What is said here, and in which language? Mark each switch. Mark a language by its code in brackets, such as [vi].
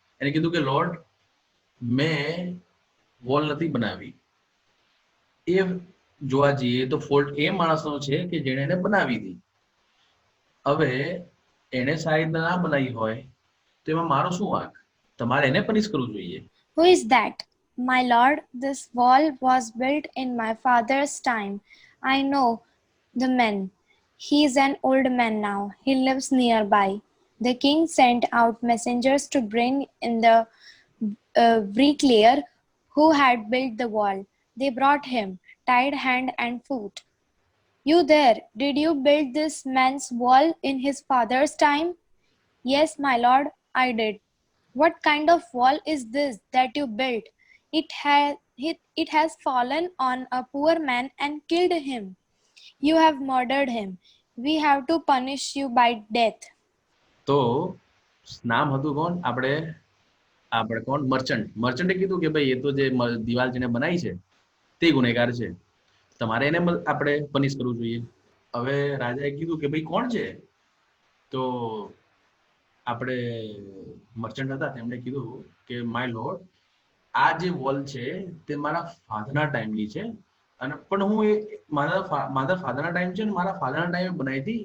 [gu] એને કીધું કે લોર્ડ, મેં વોલ નથી બનાવી. એ જોવા જઈએ તો ફોલ્ટ એ માણસનો છે કે જેણે એને બનાવી હતી. હવે એને શાયદ ના બનાવી હોય તો એમાં મારો શું વાંક? તમારે એને પનિશ કરવું જોઈએ. [en] "Who is that?" "My lord, this wall was built in my father's time. I know the man. He is an old man now. He lives nearby." The king sent out messengers to bring in the bricklayer who had built the wall. They brought him, tied hand and foot. "You there, did you build this man's wall in his father's time?" "Yes, my lord, I did." "What kind of wall is this that you built? It has fallen on a poor man and killed him. You have murdered him. We have to punish you by death." [gu] તો નામ હતું કોણ? આપણે કોણ? મર્ચન્ટે કીધું કે ભાઈ એ તો જે દિવાલ જેને બનાવી છે તે ગુનેગાર છે, તમારે એને આપણે પનિશ કરવું જોઈએ. હવે રાજાએ કીધું કે ભાઈ કોણ છે? તો આપણે મર્ચન્ટ હતા તેમણે કીધું કે [en] my lord, [gu] આ જે વોલ છે તે મારા ફાધરના ટાઈમની છે, અને પણ હું એ મારા ફાધરના ટાઈમ છે ને મારા ફાધરના ટાઈમે બનાવી હતી.